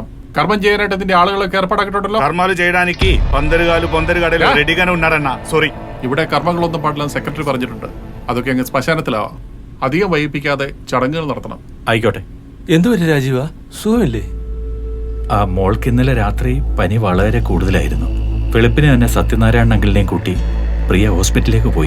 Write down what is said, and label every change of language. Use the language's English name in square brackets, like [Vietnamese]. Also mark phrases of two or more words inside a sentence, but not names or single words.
[Malayalam] കർമ്മം ചെയ്യാനായിട്ട് ഇതിന്റെ ആളുകളൊക്കെ ഏർപ്പാടാക്കിയിട്ടുണ്ടല്ലോ. [Telugu] കർമാలు చేయడానికి పొందరు గడలు రెడీగానే ఉన్నారన్న. [Malayalam] സോറി. ഇവിടെ കർമ്മങ്ങളൊന്നും പാടില്ലെന്ന് സെക്രട്ടറി പറഞ്ഞിട്ടുണ്ട്. അതൊക്കെ അങ്ങ് ശ്മശാനത്തിലാവാം. അധികം വൈകിപ്പിക്കാതെ ചടങ്ങുകൾ നടത്തണം. ആയിക്കോട്ടെ. എന്തുപറ്റി രാജീവാ, സുഖമില്ലേ? ആ മോൾക്ക് ഇന്നലെ രാത്രി പനി വളരെ കൂടുതലായിരുന്നു. വെളുപ്പിന് തന്നെ സത്യനാരായണ അങ്കിളിനെയും കൂട്ടി പ്രിയ ഹോസ്പിറ്റലിലേക്ക് പോയി.